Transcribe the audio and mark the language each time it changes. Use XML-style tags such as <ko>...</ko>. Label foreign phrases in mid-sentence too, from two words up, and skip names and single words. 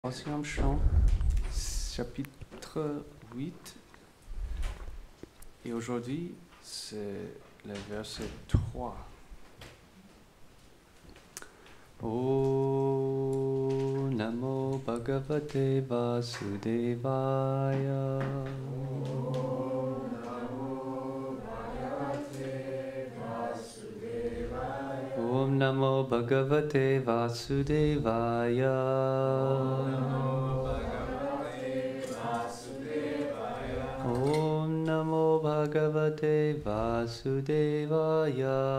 <fr>Troisième chant, chapitre 8. Et aujourd'hui, c'est le verset 3.</fr> <sa>ॐ नमो भगवते वासुदेवाय. ॐ नमो भगवते वासुदेवाय. ॐ नमो भगवते वासुदेवाय.</sa>